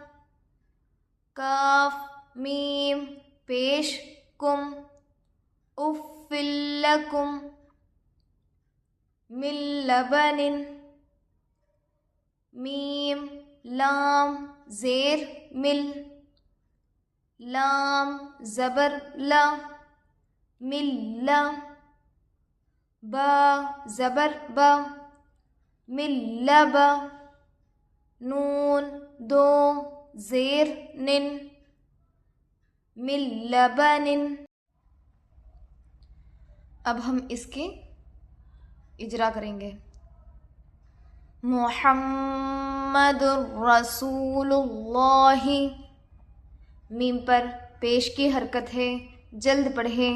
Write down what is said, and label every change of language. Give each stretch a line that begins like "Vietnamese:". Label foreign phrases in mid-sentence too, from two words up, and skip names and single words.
Urdu: کاف میم پیش کم،
Arabic: افل لکم، من لبن،
Urdu: میم لام زیر مل، لام زبر لا، مل، با زبر با، ملب، نون دو زیر نن، ملبن۔ اب ہم اس کے اجرا کریں گے۔
Arabic: محمد رسول اللہ،
Urdu: میم پر پیش کی حرکت ہے، جلد پڑھیں۔